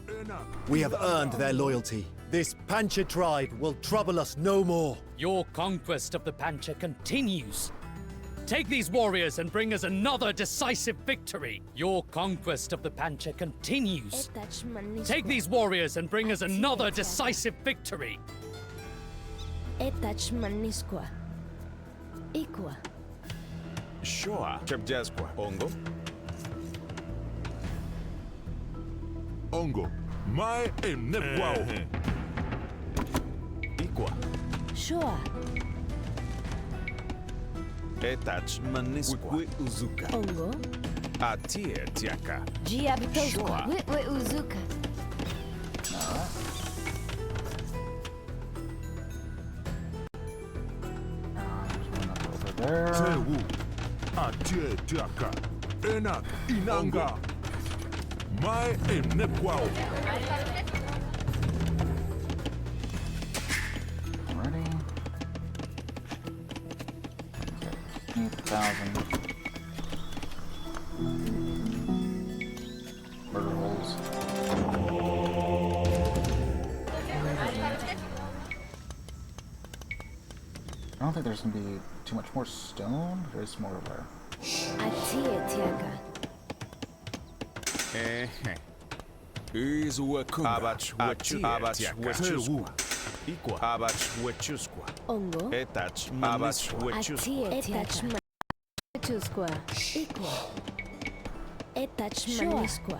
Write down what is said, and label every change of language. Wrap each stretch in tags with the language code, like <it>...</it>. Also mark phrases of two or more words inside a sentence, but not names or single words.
<en>We have earned their loyalty. This Pancha tribe will trouble us no more. Your conquest of the Pancha continues. Take these warriors and bring us another decisive victory. Your conquest of the Pancha continues. Take these warriors and bring us another decisive victory.</en> <chb>Etach manisqua. Equa. Shoa. Chepjasqua. Ongo. Ongo. Mai e nepquao. Equa. Shoa. Etach manisqua. Wikwe uzuka. Ongo. Atie tiaka. Giabitosqua. Wikwe uzuka.</chb> <en>There.</en> <chb>Tewu. Atie tiaka. Enak inanga. Mai e nepquao.</chb> <en>Ready. Okay. 8,000. Murder holes. I don't think there's gonna be too much more stone. There's more where.</en> <chb>Atie tiaka. Abach wechusqua. Equa. Abach wechusqua. Ongo. Etach abach wechusqua. Etach manisqua. Equa. Etach manisqua.</chb>